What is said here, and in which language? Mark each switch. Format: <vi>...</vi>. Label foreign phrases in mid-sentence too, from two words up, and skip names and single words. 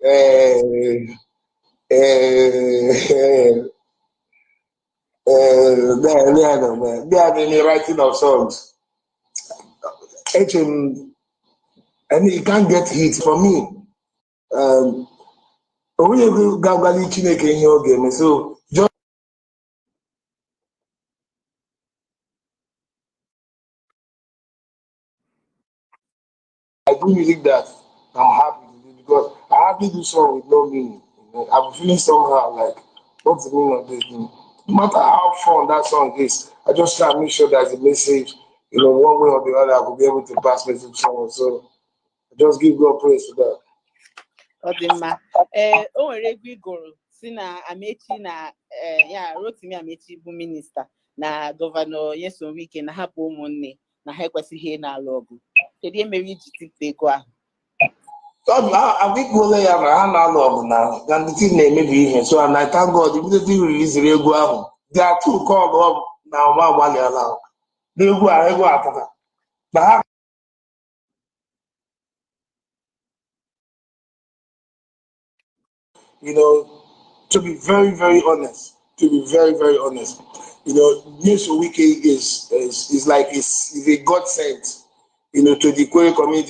<en>They are the writing of songs. And you can't get hits for me.</en> <ig>onye ga-agbalị Chineke ihe ọ ga-eme.</ig> <en>So just I do music that I'm happy to do because I hardly do song with no meaning. I'm feeling somehow like, what's the meaning of this thing? No matter how fun that song is, I just try to make sure there's a message, one way or the other, I will be able to pass message to someone. So I just give God praise for that.</en> <ig>Odimma. O nwere egwu igoro si na Amechi na ya Rotimi Amechi bụ minista na gọvanọ Nyesom Wike na hapụ ụmụnne na ha ekwesịghị na-alụ ọgụ. Kedu ihe mere iji tipụta ego ahụ? Abịkwuola ya na ha na-alụ ọgụ na ndị na-emebi ihe.</ig> <en>So and I thank God immediately releasere</en> <ig>egwu ahụ.</ig> <en>There are two called</en> <ig>na ọma agbalịala n'egwu a egwu atata na ha</ig> <en>to be very, very honest, Nyesom Wike is like is a God sent, to the Kwere community.</en>